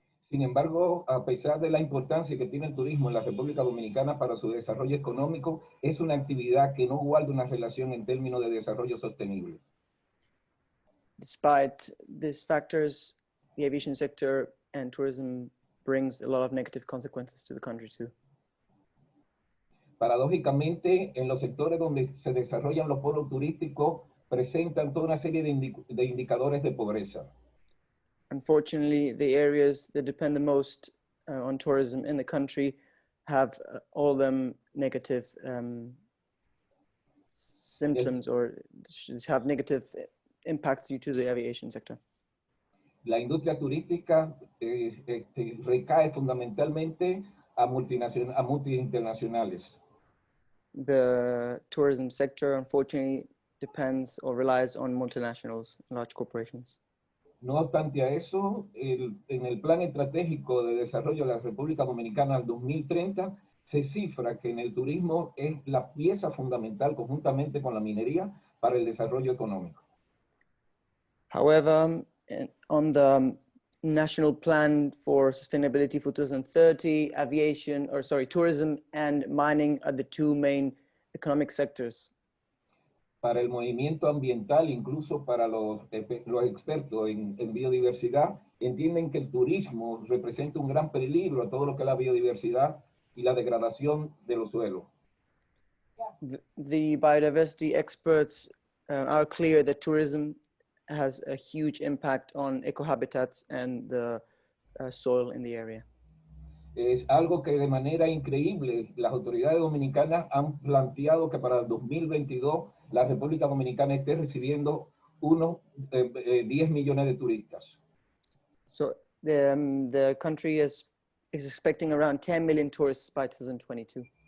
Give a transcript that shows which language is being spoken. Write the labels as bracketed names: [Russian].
[Spanish] Sin embargo, a pesar de la importancia que tiene el turismo en la República Dominicana para su desarrollo económico, es una actividad que no guarda una relación en términos de desarrollo sostenible. [English] Despite these factors, the aviation sector and tourism brings a lot of negative consequences to the country too. [Spanish] Paradójicamente, en los sectores donde se desarrollan los polos turísticos, presentan toda una serie de indicadores de pobreza. [English] Unfortunately, the areas that depend the most on tourism in the country have all of them negative symptoms or have negative impacts due to the aviation sector. [Spanish] La industria turística recae fundamentalmente a multinacionales. [English] The tourism sector, unfortunately, depends or relies on multinationals, large corporations. [Spanish] No obstante a eso, en el Plan Estratégico de Desarrollo de la República Dominicana al 2030, se cifra que en el turismo es la pieza fundamental conjuntamente con la minería para el desarrollo económico. [English] However, on the National Plan for Sustainability for 2030, tourism and mining are the two main economic sectors. [Spanish] Para el movimiento ambiental, incluso para los expertos en biodiversidad, entienden que el turismo representa un gran peligro a todo lo que es la biodiversidad y la degradación de los suelos. [English] The biodiversity experts are clear that tourism has a huge impact on ecohabitats and the soil in the area. [Spanish] Es algo que de manera increíble las autoridades dominicanas han planteado que para el 2022 la República Dominicana esté recibiendo unos 10 millones de turistas. [English] So the country is expecting around 10 million tourists by 2022.